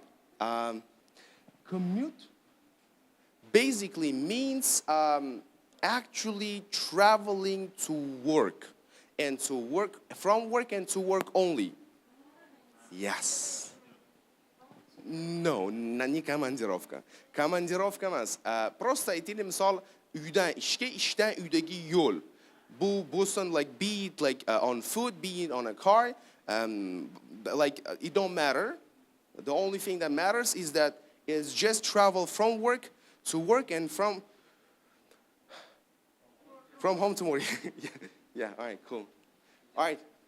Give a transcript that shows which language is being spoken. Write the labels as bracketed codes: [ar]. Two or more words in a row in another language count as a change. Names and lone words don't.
[en] Commute basically means actually traveling to work. And to work, from work and to work only. Yes. No, [ru] не командировка. [uz] Командировка emas. Просто aytaylik misol uydan ishga, ishdan uydagi yo'l. Bu bo'lsin [en] like be it like on foot, be it on a car, like it don't matter. The only thing that matters is that it's just travel from work to work and from home to work. Yeah, all right, cool. All right.